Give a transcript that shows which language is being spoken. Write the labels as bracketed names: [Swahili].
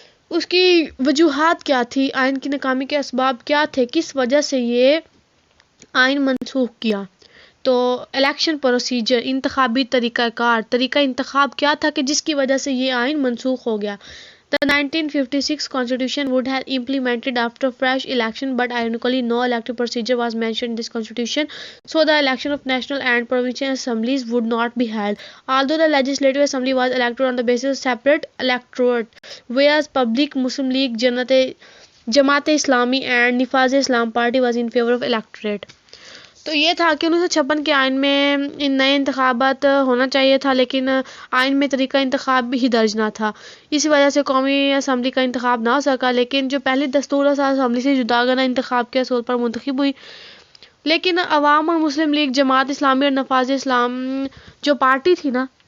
[Urdu] اس کی وجوہات کیا تھی، آئین کی ناکامی کے اسباب کیا تھے، کس وجہ سے یہ آئین منسوخ کیا۔ تو الیکشن پروسیجر، انتخابی طریقہ کار، طریقہ انتخاب کیا تھا کہ جس کی وجہ سے یہ آئین منسوخ ہو گیا۔ [English] The 1956 constitution would have implemented after fresh election, but ironically no electoral procedure was mentioned in this constitution, so the election of national and provincial assemblies would not be held. Although the legislative assembly was elected on the basis of separate electorate, whereas Public Muslim League, Jamaat Islami and Nifaz Islam Party was in favor of electorate. [Urdu] تو یہ تھا کہ 1956 کے آئین میں ان نئے انتخابات ہونا چاہیے تھا، لیکن آئین میں طریقہ انتخاب بھی درج نہ تھا، اسی وجہ سے قومی اسمبلی کا انتخاب نہ ہو سکا، لیکن جو پہلی دستور ساز اسمبلی سے جداگانہ انتخاب کے اصول پر منتخب ہوئی۔ لیکن عوام اور مسلم لیگ، جماعت اسلامی اور نفاذ اسلام جو پارٹی تھی نا،